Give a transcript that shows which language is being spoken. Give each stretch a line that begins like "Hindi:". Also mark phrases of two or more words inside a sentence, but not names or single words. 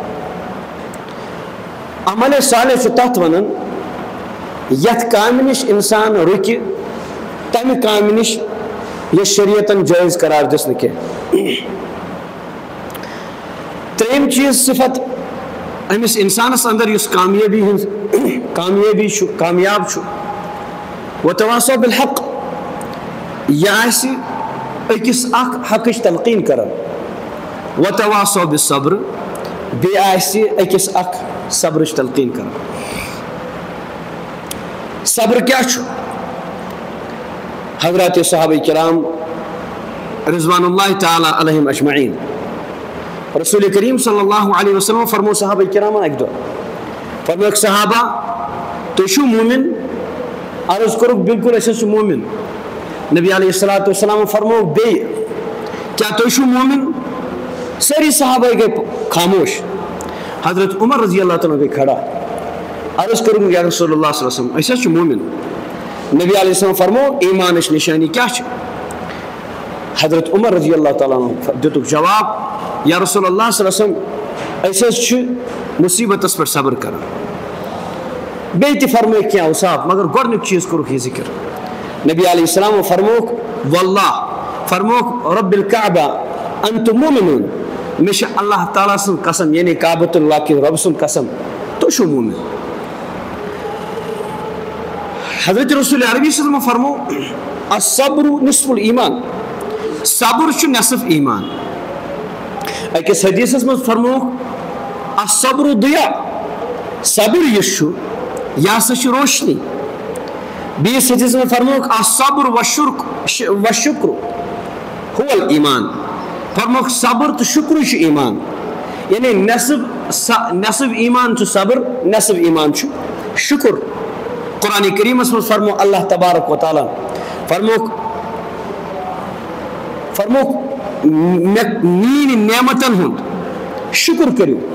Kashmiri: عمل صالح چھُ تتھ ونان یتھ کامہِ نِش انسان رُکہِ تمہِ کامہِ نِش یۄس شریعتن جٲیز قرار دِژ نہٕ کینٛہہ. ترٛیٚیِم چیٖز صفت أمِس انسانس اندر یُس کامیٲبی چھُ کامیاب چھُ
Arabic: وتواصوا بالحق
Kashmiri: یہِ آسہِ أکِس اکھ حقٕچ تلقیٖن کران.
Arabic: وتواصوا بالصبر
Kashmiri: بیٚیہِ آسہِ أکِس اکھ صبرٕچ تلقیٖن کران. صبر کیٛاہ چھُ؟ حضرات صحابہ کرام
Arabic: رضوان اللہ تعالیٰ علیہم اجمعین
Kashmiri: رسول کریم
Arabic: صلی اللہ علیہ وسلم
Kashmiri: فرمو صحابہ کرامن اکہِ دۄہ فرموکھ صحابہ تُہۍ چھِو مومن؟ عرض کوٚرُکھ بالکل أسۍ حظ چھِ مومن. نبی
Arabic: علیہ الصلوۃ والسلام
Kashmiri: فرموکھ بیٚیہِ کیٛاہ تُہۍ چھِو مومن؟ سٲری صحابہ گٔے خاموش. حضرت عمر
Arabic: رضی اللہ تعالیٰ
Kashmiri: گٔے کھڑا. عرض کوٚرُکھ
Arabic: یا رسول اللہ صلی اللہ علیہ وسلم
Kashmiri: أسۍ حظ چھِ مومن. نبی
Arabic: علیہ السلام
Kashmiri: فرمو ایمانٕچ نشانی کیٛاہ چھِ؟ حضرت عمر
Arabic: رضی اللہ تعالیٰ
Kashmiri: دِتُکھ جواب
Arabic: یا رسول اللہ صلی اللہ علیہ وسلم
Kashmiri: أسۍ حظ چھِ مصیبتس پٮ۪ٹھ صبر کران. بیٚیہِ تہِ فرمٲیکھ کینٛہہ اوصاف مگر گۄڈنیُک چیٖز کوٚرُکھ یہِ ذکر. نبی
Arabic: علیہ السلام
Kashmiri: فرموکھ واللہ فرموکھ
Arabic: رب الکعبہ انتم مومنون
Kashmiri: مےٚ چھِ اللہ تعالیٰ سٕنٛز قسم یعنی کعبۃ اللہ کہِ رۄبہٕ سُنٛد قسم تُہۍ چھِو مومن. حضرت رسول عربی
Arabic: صلی اللہ علیہ وسلم
Kashmiri: فرمو
Arabic: الصبر نصف الایمان
Kashmiri: صبر چھُ نصف ایمان. أکِس حدیثس منٛز فرموکھ
Arabic: الصبر ضیاء
Kashmiri: صبر یُس چھُ یہِ ہسا چھُ روشنی. بیٚیِس حدیثس منٛز فرموکھ
Arabic: الصبر والشکر هو الایمان
Kashmiri: فرموکھ صبر تہٕ شُکرٕے چھُ ایمان. یعنی نصف ایمان چھُ صبر نصف ایمان چھُ شُکر. قرآن کریمس منٛز فرمو اللہ تبارک و تعالیٰ فرموکھ میٛانہِ نعمتن ہُنٛد شُکر کٔرِو.